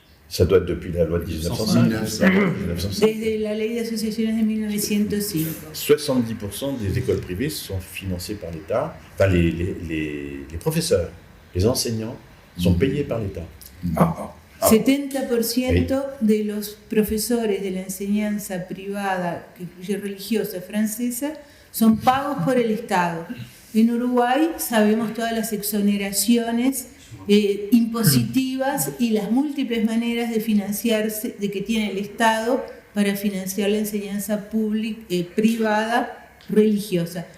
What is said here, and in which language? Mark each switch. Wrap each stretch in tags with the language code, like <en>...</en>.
<fr>Ça doit être depuis la loi de 1905.</fr> <es>Desde la ley de asociaciones de 1905.</es> <fr>70% des écoles privées sont financées par l'État. Enfin, les professeurs, les enseignants sont payés par l'État.</fr> <es>70% de los profesores de la enseñanza privada, que incluye religiosa francesa, son pagos por el Estado. En Uruguay sabemos todas las exoneraciones impositivas y las múltiples maneras de financiarse, de que tiene el Estado para financiar la enseñanza privada religiosa.</es>